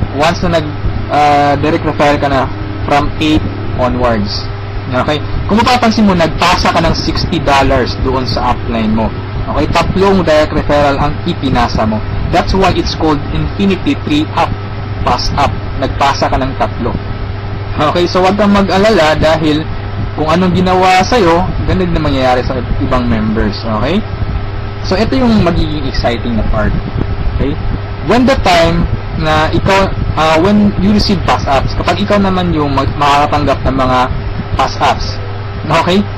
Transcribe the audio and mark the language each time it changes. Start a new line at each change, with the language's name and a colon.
English: Once na direct refer ka na from 8 onwards. Okay?
Filipino: Kung mapapansin mo, nagpasa ka ng $60 doon sa upline mo. Okay? Tatlong direct referral ang ipinasa mo.
English: That's why it's called Infinity 3 Pass Up.
Filipino: Nagpasa ka ng tatlo. Okay? So, wag kang mag-alala dahil kung anong ginawa sa'yo, ganun din mangyayari sa ibang members. Okay? So, ito yung magiging exciting na part. Okay?
English: When the time
Filipino: na ikaw,
English: when you receive pass ups,
Filipino: kapag ikaw naman yung makakatanggap ng mga pass ups. Okay?